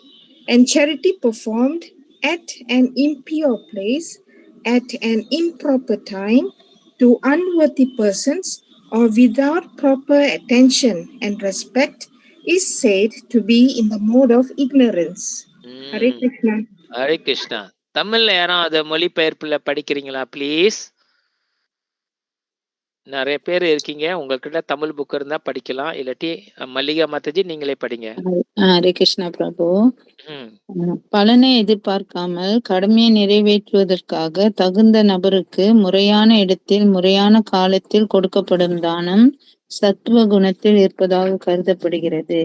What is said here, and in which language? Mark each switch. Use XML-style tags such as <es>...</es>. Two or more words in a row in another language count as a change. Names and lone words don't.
<en>And charity performed at an impure place, at an improper time, to unworthy persons, or without proper attention and respect, is said to be in the mode of ignorance.</en> <sa>हरे कृष्ण. हरे कृष्णा.</sa> <ta>தமிழ்ல யாரும் அத மொழிபெயர்ப்புல படிக்கிறீங்களா ப்ளீஸ்? நிறைய பேர் இருக்கீங்க. உங்ககிட்ட தமிழ் புக் இருந்தா படிக்கலாம். இல்லாட்டி மல்லிகா மாதாஜி நீங்களே படிங்க.</ta> <sa>हरे कृष्णा प्रभु. ம்.</sa> <ta>பலனை எதிர்பார்க்காமல் கடமையை நிறைவேற்றுவதற்காக தகுந்த நபருக்கு முறையான இடத்தில் முறையான காலத்தில் கொடுக்கப்படும் தானம் சத்துவ குணத்தில் இருப்பதாக கருதப்படுகிறது.</ta>